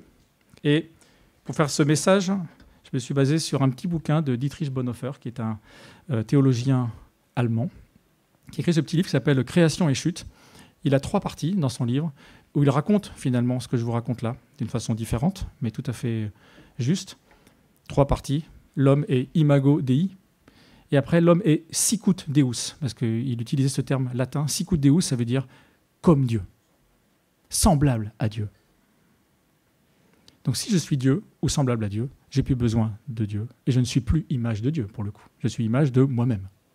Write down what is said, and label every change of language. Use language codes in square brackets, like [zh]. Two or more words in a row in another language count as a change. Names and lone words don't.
[fr] Et pour faire ce message, je me suis basé sur un petit bouquin de Dietrich Bonhoeffer, qui est un théologien allemand, qui écrit ce petit livre qui s'appelle « Création et chute ». Il a 3 parties dans son livre, où il raconte finalement ce que je vous raconte là, d'une façon différente, mais tout à fait juste. 3 parties. L'homme est [la] imago Dei, [fr] et après l'homme est [la] sicut Deus, [fr] parce qu'il utilisait ce terme latin. [la] Sicut Deus, [fr] ça veut dire comme Dieu, semblable à Dieu. Donc si je suis Dieu ou semblable à Dieu, j'ai plus besoin de Dieu, et je ne suis plus image de Dieu pour le coup. Je suis image de moi-même.